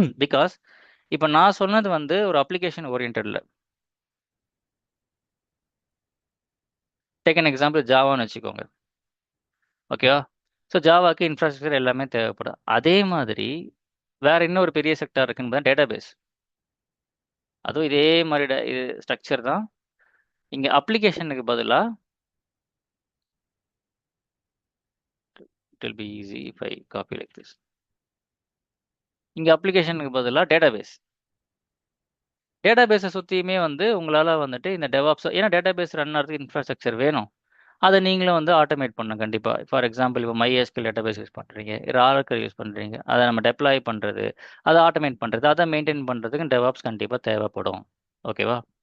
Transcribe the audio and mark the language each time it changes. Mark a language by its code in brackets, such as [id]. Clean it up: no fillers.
[ta] Because இப்போ நான் சொன்னது வந்து ஒரு அப்ளிகேஷன் ஓரியன்டில். டேக் அன் எக்ஸாம்பிள் ஜாவான்னு வச்சுக்கோங்க. ஓகேவா? ஸோ ஜாவாக்கு இன்ஃப்ராஸ்ட்ரக்சர் எல்லாமே தேவைப்படும். அதே மாதிரி வேற இன்னொரு பெரிய செக்டார் இருக்குன்னு பார்த்தா டேட்டாபேஸ். அதுவும் இதே மாதிரி இது ஸ்ட்ரக்சர் தான். இங்கே அப்ளிகேஷனுக்கு பதிலாக [en] it will be easy if I copy like this. [ta] இங்கே அப்ளிகேஷனுக்கு பதிலாக டேட்டாபேஸ். டேட்டாபேஸை சுற்றியுமே வந்து உங்களால் வந்துட்டு இந்த டெவாப்ஸ், ஏன்னா டேட்டாபேஸ் ரன் ஆகிறதுக்கு இன்ஃப்ராஸ்ட்ரக்சர் வேணும். அதை நீங்களும் வந்து ஆட்டோமேட் பண்ணணும் கண்டிப்பாக. ஃபார் எக்ஸாம்பிள் இப்போ MySQL டேட்டாபேஸ் யூஸ் பண்ணுறீங்க, Oracle யூஸ் பண்ணுறீங்க, அதை நம்ம டெப்ளாய் பண்ணுறது, அதை ஆட்டோமேட் பண்ணுறது, அதை மெயின்டைன் பண்ணுறதுக்கு டெவாப்ஸ் கண்டிப்பாக தேவைப்படும். ஓகேவா?